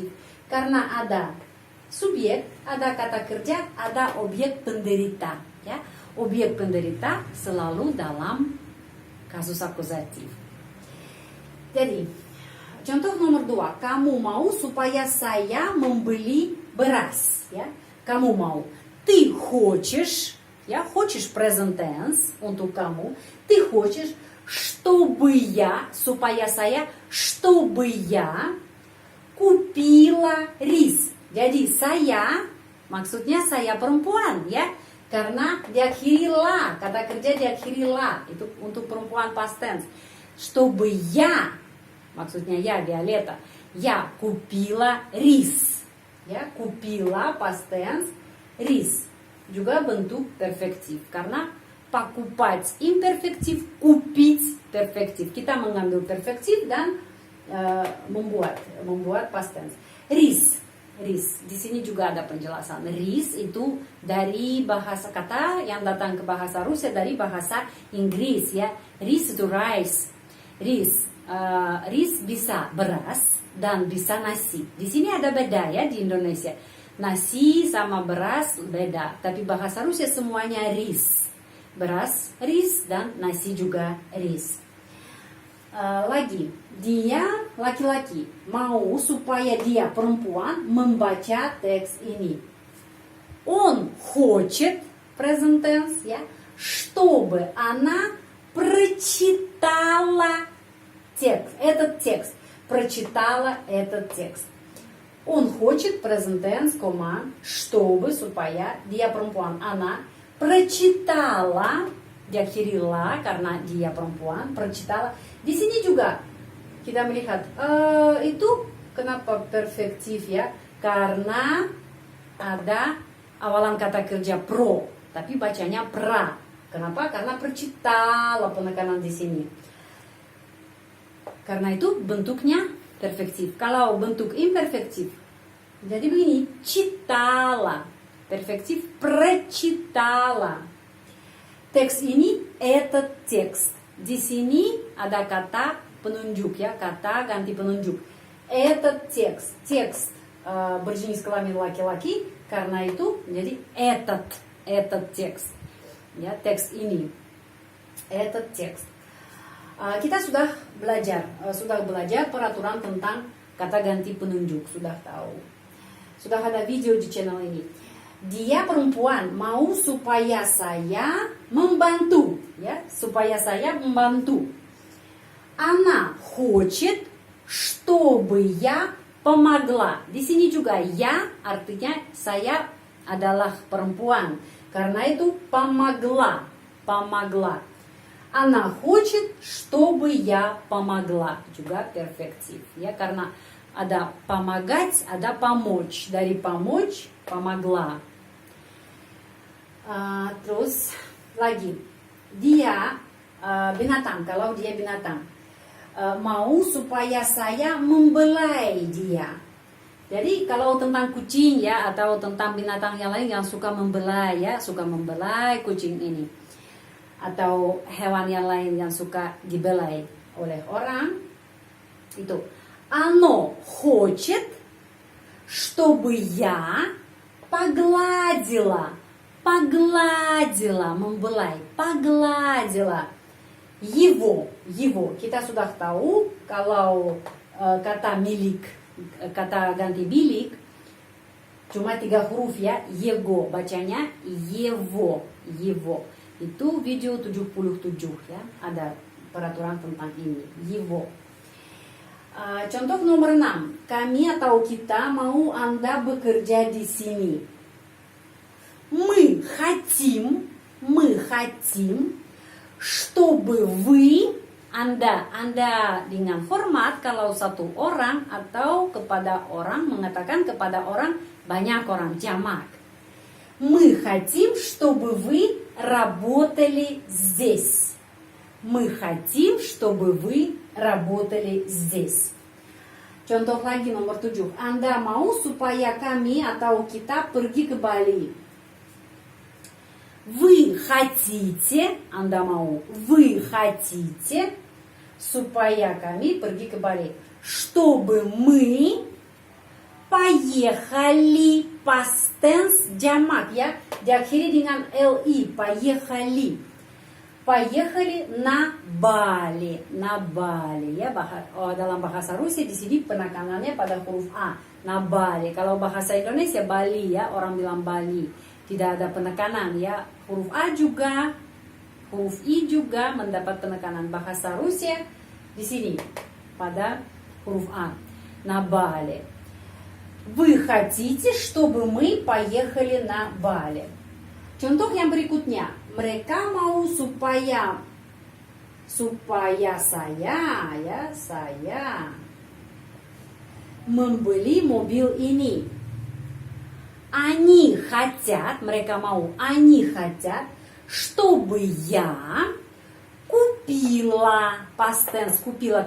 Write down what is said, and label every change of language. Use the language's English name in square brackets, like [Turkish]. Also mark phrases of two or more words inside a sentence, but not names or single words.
[Indonesian] Karena ada subjek, ada kata kerja, ada objek penderita. Ya, objek penderita selalu dalam kasus akuzatif. Jadi contoh nomor 2, kamu mau supaya saya membeli beras, ya. Kamu mau. [Russian] Ты хочешь, ya, хочешь [English] present tense [Indonesian] untuk kamu. [Russian] Ты хочешь, чтобы я, [Indonesian] supaya saya, [Russian] чтобы я купила рис. [Indonesian] Jadi saya, maksudnya saya perempuan, ya. Karena diakhiri la, kata kerja diakhiri la, itu untuk perempuan [English] past tense. [Russian] Чтобы я, [Indonesian] maksudnya ya, Violeta. [Russian] Я купила рис. Ya, купила [English] past tense, [Russian] рис. [Indonesian] Juga bentuk perfektif. Karena покупать imperfektif, купить perfektif. Kita mengambil perfektif dan membuat [English] past tense. [Indonesian] Рис. Di sini juga ada penjelasan. Рис itu dari bahasa kata yang datang ke bahasa Rusia dari bahasa Inggris ya. Рис itu rice. Ris bisa beras dan bisa nasi. Di sini ada beda ya di Indonesia. Nasi sama beras beda, tapi bahasa Rusia semuanya ris. Beras, ris, dan nasi juga ris. Lagi, dia laki-laki mau supaya dia perempuan membaca teks ini. [Russian] Он хочет, [English] present tense, [Russian] ya, чтобы она прочитала этот текст. Прочитала этот текст. Он хочет, [English] present tense, [Russian] чтобы, [Indonesian] supaya dia perempuan, [Russian] она прочитала, [Indonesian] diakhiri la karena dia perempuan, прочитала. Di sini juga kita melihat itu kenapa perfektif ya? Karena ada awalan kata kerja pro, tapi bacanya pra. Kenapa? Karena прочитала penekanan di sini. Karena itu bentuknya perfektif. Kalau bentuk imperfektif, jadi begini, читала. Perfektif, прочитала. Teks ini, [Russian] этот текст. [Indonesian] Di sini ada kata penunjuk ya, kata ganti penunjuk. [Russian] Этот текст. [Indonesian] Текст berjenis kelamin laki-laki, karena itu jadi [Russian] этот текст. [Indonesian] Ya, teks ini. [Russian] Этот текст. [Indonesian] Kita sudah belajar peraturan tentang kata ganti penunjuk, sudah tahu. Sudah ada video di channel ini. Dia perempuan mau supaya saya membantu, ya, supaya saya membantu. [Russian] Она хочет, чтобы я помогла. [Indonesian] Di sini juga ya artinya saya adalah perempuan. Karena itu [Russian] помогла, помогла. Она хочет, чтобы я помогла. [Indonesian] Juga perfektif, ya, karena ada помогать, ada помочь. [Russian] Dari помочь, помогла. [Indonesian] Terus lagi, dia binatang, kalau dia binatang, mau supaya saya membelai dia. Jadi kalau tentang kucing, ya, atau tentang binatang yang lain yang suka membelai, ya, suka membelai kucing ini, atau hewan yang lain yang suka dibelai oleh orang, itu [Russian] оно хочет, чтобы я погладила. Pagladila, membelai, pagladila. [Indonesian] Его. Kita sudah tahu kalau kata milik, kata ganti milik, cuma 3 huruf, ya. Его, bacanya его. Itu video 77, ya. Ada peraturan tentang ini. Его. Contoh nomor 6. Kami atau kita mau Anda bekerja di sini. [Russian] Мы хотим, чтобы вы, [Indonesian] Anda dengan hormat kalau satu orang atau kepada orang, mengatakan kepada orang, banyak orang, jamak. [Russian] Мы хотим, чтобы вы работали здесь. Мы хотим, чтобы вы работали здесь. [Indonesian] Contoh lagi nomor 7. Anda mau supaya kami atau kita pergi ke Bali. [Russian] Вы хотите, [Indonesian] Anda mau, [Russian] вы хотите, [Indonesian] supaya kami pergi ke Bali. [Russian] Чтобы мы поехали, [English] past tense [Indonesian] jamak, ya, diakhiri dengan li, поехали. [Russian] Поехали на Bali, ya. [Indonesian] Dalam bahasa Rusia di sini penekanannya pada huruf A, na Bali. Kalau bahasa Indonesia Bali, ya, orang bilang Bali. Tidak ada penekanan, ya. Huruf A juga, huruf I juga mendapat penekanan. Bahasa Rusia di sini pada huruf A. [Russian] На Bali. Вы хотите, чтобы мы поехали на Bali. [Indonesian] Contoh yang berikutnya. Mereka mau supaya saya, ya, saya membeli mobil ini. [Russian] Они хотят, [Indonesian] mereka mau, [Russian] они хотят, чтобы я kупила, [English] past tense, [Russian] kупила.